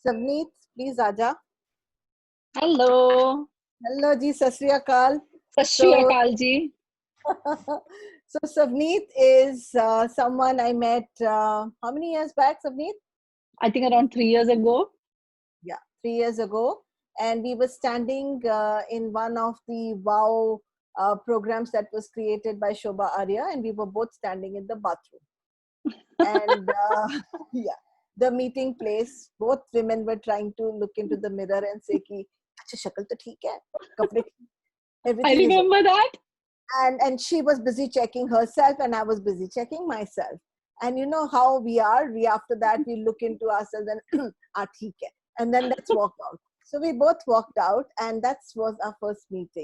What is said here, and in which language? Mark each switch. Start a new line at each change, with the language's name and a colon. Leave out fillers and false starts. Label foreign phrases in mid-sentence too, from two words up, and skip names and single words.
Hindi: Savneet, please आजा.
English: Hello.
Punjabi: Hello जी, सत श्री अकाल. सत श्री अकाल जी.
English: So Savneet is someone I met how many years back, Savneet? I think around 3 years ago. Yeah, 3 years ago. And we were standing in one of the WOW programs that was created by Shobha Arya, and we were both standing in the bathroom. And yeah, the meeting place, both women were trying to look into the mirror and say
Hindi: कि अच्छा शक्ल तो ठीक है, कपड़े
English: everything I remember that. and she was busy checking herself and I was busy checking myself. And you know how we are, we after that we look into ourselves and
Hindi: ठीक है,
English: and then let's walk out. So we both walked out, and that was our first meeting.